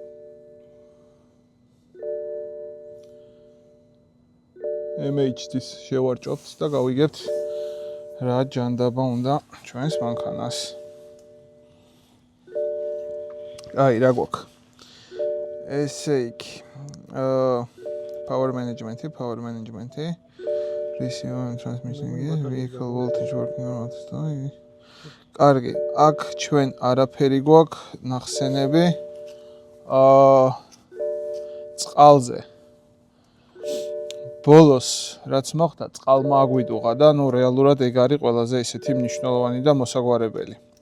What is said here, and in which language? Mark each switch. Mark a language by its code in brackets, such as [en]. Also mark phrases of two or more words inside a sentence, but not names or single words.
[ka] MHD-ს შევარჭობთ და გავიგებთ რა ჯანდაბა უნდა ჩვენს მანქანას. აი რა გვაქვს. ესე იგი [en] power management, receiver and transmission gear, vehicle voltage working on auto. [ka] კარგი, აქ ჩვენ არაფერი გვაქვს ნახსენები. წყალზე. ბოლოს რაც მოხდა, წყალმა აგვიდუღა და ნუ რეალურად ეგ არის ყველაზე ისეთი მნიშვნელოვანი და მოსაგვარებელი.